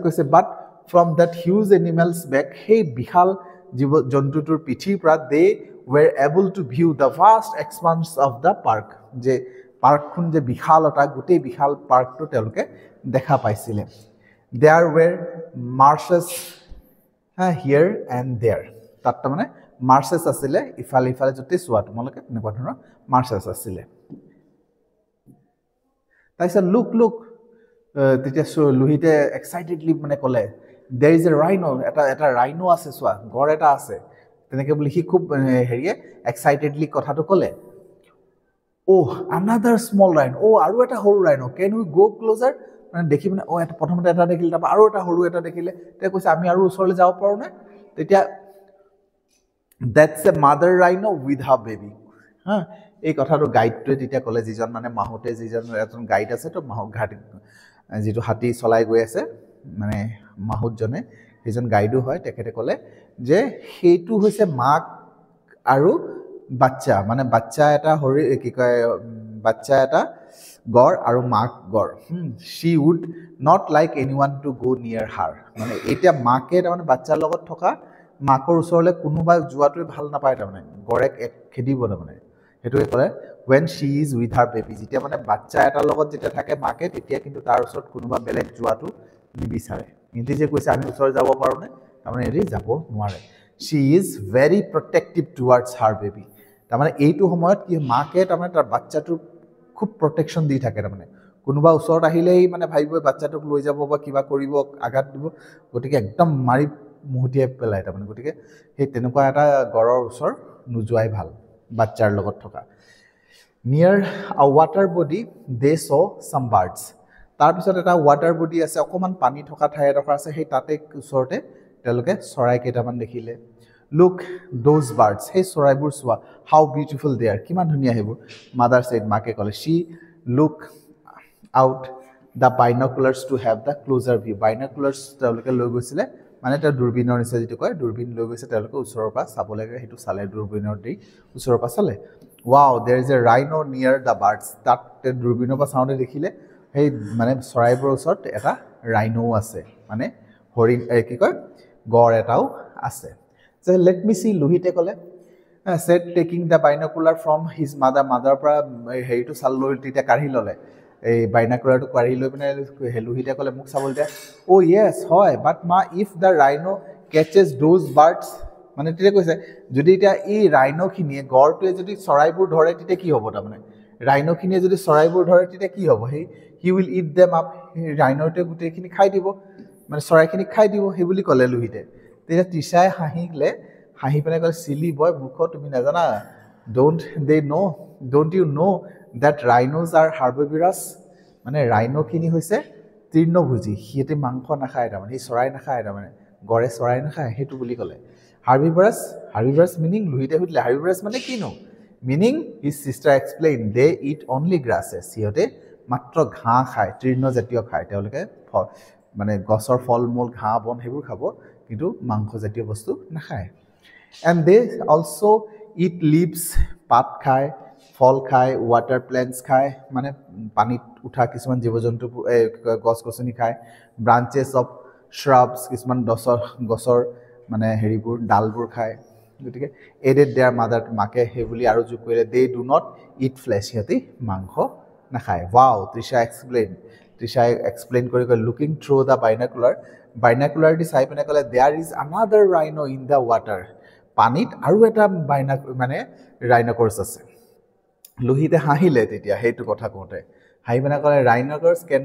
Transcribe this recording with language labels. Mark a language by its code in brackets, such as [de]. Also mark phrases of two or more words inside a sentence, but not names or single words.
[as] কৈছে বাট [en] from that huge animals back [as] সেই বিশাল জীৱ-জন্তুটোৰ পিঠিৰ পৰা [en] they were able to view the vast expanse of the park [as] যে পাৰ্কখন যে বিশালতা গোটেই বিশাল পাৰ্কটো তেওঁলোকে দেখা পাইছিলে [en] there were marshes here and there [as] তাত মানে marshes আছিলে ইফালে যতে সোৱা তোমালোকে এনেকুৱা ধৰণৰ marshes আছিলে তাৰপিছত look তেতিয়া লুহিতে এক্সাইটেডলি মানে ক'লে [en] there is a rhino [as] এটা rhino আছে সোৱা গড় এটা আছে তেনেকে বুলি হি খুব হেৰিয়ে এক্সাইটেডলি কথাটো ক'লে [en] oh another small rhino [as] আৰু এটা সৰু rhino [en] can we go closer [as] মানে দেখি মানে এটা প্ৰথমতে এটা দেখিলে তাৰ আৰু এটা সৰু এটা দেখিলে তে কৈছে আমি আৰু ওচৰলৈ যাব পাৰো নে তেতিয়া [en] that's a mother rhino with her baby [as] এই কথাটো গাইডটোৱে তেতিয়া ক'লে যিজন মানে মাহুতে যিজন এজন গাইড আছে তো মাহু ঘাট যেটো হাতী চলাই গৈ আছে মানে মাহুতজনে সেইজন গাইডো হয় তেখেতে ক'লে যে হেতু হৈছে মাক আৰু বাচ্চা মানে বাচ্চা এটা হৰি কি কয় বাচ্চা এটা গড় আৰু মাক গড় [en] she would not like anyone to go near her [as] মানে এটা মাকে মানে বাচ্চাৰ লগত থকা মাকৰ ওচৰলৈ কোনোবা যোৱাটোৱে ভাল নাপায় তাৰমানে গড়ে খেদিব তাৰমানে হেতুৱে ক'লে [en] when she is with her baby [as] যেতিয়া মানে বাচ্চা এটা লগত যেতিয়া থাকে মাকে তেতিয়া কিন্তু তাৰ ওচৰত কোনোবা বেলেগ যোৱাটো নিবিচাৰে কিন্তু যে কৈছে আমি ওচৰ যাব পাৰো নে তাৰমানে এৰি যাব নোৱাৰে [en] she is very protective towards her baby [as] তাৰমানে এইটো সময়ত কি মাকে তাৰমানে তাৰ বাচ্চাটোৰ খুব প্ৰটেকশন দি থাকে তাৰমানে কোনোবা ওচৰত আহিলেই মানে ভাইব বাচ্চাটোক লৈ যাব বা কিবা কৰিব আঘাত দিব গতিকে একদম মাৰি মুহটিয়াই পেলাই তাৰমানে গতিকে সেই তেনেকুৱা এটা গড়ৰ ওচৰ নুজুৱাই ভাল বাচ্চাৰ লগত থকা [en] near a water body they saw some birds [as] তাৰপিছত এটা [en] water body [as] আছে অকমান পানী থকা ঠাই এডোখৰ আছে সেই তাতে ওচৰতে তেওঁলোকে চৰাই কেইটামান দেখিলে [en] look those birds [as] সেই চৰাইবোৰ চোৱা [en] how beautiful they are [as] কিমান ধুনীয়া সেইবোৰ [en] mother said [as] মাকে ক'লে [en] she look out the binoculars to have the closer view binoculars [as] তেওঁলোকে লৈ গৈছিলে মানে এটা দূৰবীনৰ নিচিনা যিটো কয় দূৰবীন লৈ গৈছে তেওঁলোকে ওচৰৰ পৰা চাব লাগে সেইটো চালে দূৰবীনৰ দি ওচৰৰ পৰা চালে [en] wow there is a rhino near the birds [as] তাত দূৰবীনৰ পৰা চাওঁতে দেখিলে সেই মানে চৰাইবোৰৰ ওচৰত এটা ৰাইনো আছে মানে হৰিণ কি কয় গড় এটাও আছে যে [en] let me see [as] লুহিতে ক'লে [en] said taking the binocular from his mother [as] পৰা হেৰিটো চাল লৈ তেতিয়া কাঢ়ি ল'লে এই বাইনাকুলাৰটো কাঢ়ি লৈ পিনে লুহিতে ক'লে মোক চাবলৈ দিয়া [en] oh yes [as] হয় [en] but ma if the rhino catches those birds [as] মানে তেতিয়া কৈছে যদি এতিয়া এই ৰাইনোখিনিয়ে গড়টোৱে যদি চৰাইবোৰ ধৰে তেতিয়া কি হ'ব তাৰমানে ৰাইনোখিনিয়ে যদি চৰাইবোৰ ধৰে তেতিয়া কি হ'ব সেই [en] he will eat them up [as] ৰাইনোটোৱে গোটেইখিনি খাই দিব মানে চৰাইখিনিক খাই দিব সেই বুলি ক'লে লুহিতে তেতিয়া তৃষাই হাঁহি পেলাই ক'লে [en] silly boy [as] মূৰ্খ তুমি নাজানা [en] don't you know' that rhinos are herbivorous [as] মানে ৰাইনোখিনি হৈছে তৃণভোজী সিহঁতে মাংস নাখায় তাৰমানে সেই চৰাই নাখায় তাৰমানে গড়ে চৰাই নাখায় সেইটো বুলি ক'লে herbivorous মিনিং লুহিতে সুধিলে herbivorous মানে কিনো মিনিং [en] his sister explained they eat only grasses [as] সিহঁতে মাত্ৰ ঘাঁহ খায় তৃণজাতীয় খায় তেওঁলোকে মানে গছৰ ফল মূল ঘাঁহ বন সেইবোৰ খাব কিন্তু মাংসজাতীয় বস্তু নাখায় [en] and they also eat leaves [as] পাত খায় ফল খায় [en] water plants [as] খায় মানে পানীত উঠা কিছুমান জীৱ-জন্তু গছ-গছনি খায় [en] branches of [as] শ্ৰাবছ কিছুমান গছৰ মানে হেৰিবোৰ ডালবোৰ খায় গতিকে [en] added their mother [as] মাকে সেই বুলি আৰু যোগ কৰিলে [en] they do not eat flesh [as] সিহঁতে মাংস নাখায় ৱাও তৃষাই এক্সপ্লেইন কৰি [en] looking through the binocular [as] দি চাই পিনে ক'লে [en] there is another rhino in the water [as] পানীত আৰু এটা মানে ৰাইনকৰ্ছ আছে লুহিতে হাঁহিলে তেতিয়া সেইটো কথা কওঁতে হাঁহি পিনে ক'লে ৰাইনকৰ্ছ